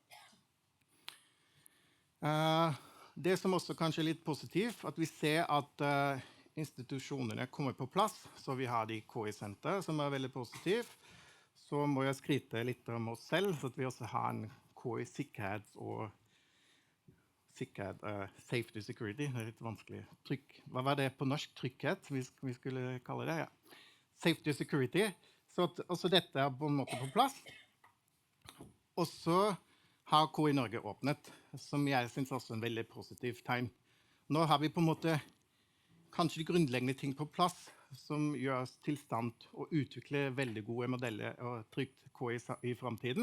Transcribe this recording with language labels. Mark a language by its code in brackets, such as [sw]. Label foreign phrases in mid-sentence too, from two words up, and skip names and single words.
[no] Det som også kanskje er litt positivt, at vi ser at institusjonene kommer på plass, så vi har de KI-senter som er veldig positivt. Så må jeg skryte litt om oss selv, så at vi også har en KI-sikkerhet og [en] safety security, [no] det er litt vanskelig. Hva var det på norsk? Trygghet, vi skulle kalle det, ja. [en] Safety security, [no] så at også dette er på en måte på plass. Og så har KI Norge åpnet, som jeg synes også er en veldig positiv tegn. Nå har vi på en måte kanskje de grunnleggende ting på plass, som gjør oss til stand å utvikle veldig gode modeller og trygt KI i fremtiden.